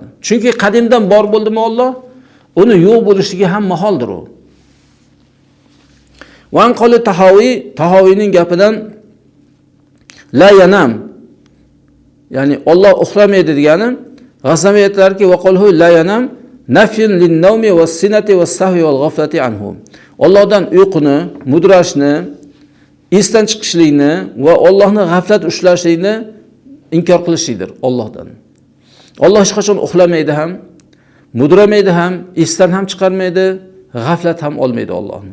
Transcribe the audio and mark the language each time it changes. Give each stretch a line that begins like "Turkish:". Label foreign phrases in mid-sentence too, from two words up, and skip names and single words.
Uzbek: Chunki qadimdan bor bo'ldimi Alloh, uni yo'q bo'lishligi ham maholdir u.
Arabic: وقوله
Uzbek: Tahovining gapidan
Arabic: لا ينام,
Uzbek: ya'ni Alloh uxlamaydi degani, G'aznaviy aytlarki,
Arabic: وقوله لا ينام نفي للنوم والسنة والسهو والغفلة عنه.
Uzbek: Allohdan uyquni, mudrashni, esdan chiqishlikni va Allohning g'aflat ushlashlikni inkor qilishlikdir Allohdan. Alloh hech qachon uxlamaydi ham, mudramaydi ham, esdan ham chiqarmaydi, g'aflat ham olmaydi Allohni.